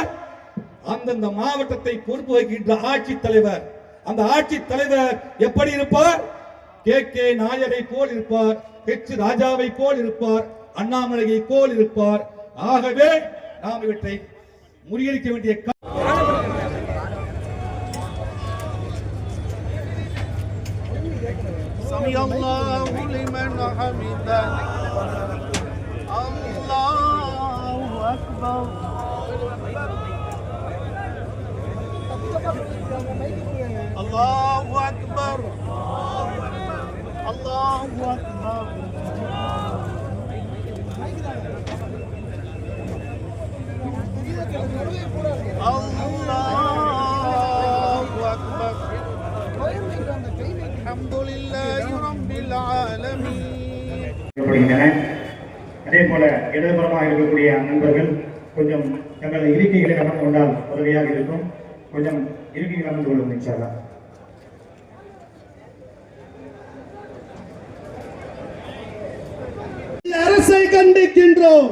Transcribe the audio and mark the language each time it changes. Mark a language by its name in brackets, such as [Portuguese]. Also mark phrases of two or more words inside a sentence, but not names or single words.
[Tamil] அந்தந்த மாவட்டத்தை பொறுப்பு வகிக்கின்ற ஆட்சி தலைவர். அந்த ஆட்சி தலைவர் எப்படி இருப்பார்? கே நாயரை போல் இருப்பார், ஹெச் ராஜாவை போல் இருப்பார், அண்ணாமலையை போல் இருப்பார். ஆகவே நாம் இவற்றை முறியடிக்க வேண்டிய [Arabic] الله لمن حمده. الله أكبر. الله أكبر. الله أكبر. الله أكبر. الحمد لله رب العالمين. [Tamil] அதே போல இடதுபுறமாக இருக்கக்கூடிய நண்பர்கள் கொஞ்சம் தங்களது இருக்கைகளை அமர்ந்து கொண்டால் உதவியாக இருக்கும். கொஞ்சம் இருக்கைகள் அமர்ந்து கொள்ளும் [Arabic] إن شاء الله. [Tamil] அரசை கண்டிக்கின்றோம்.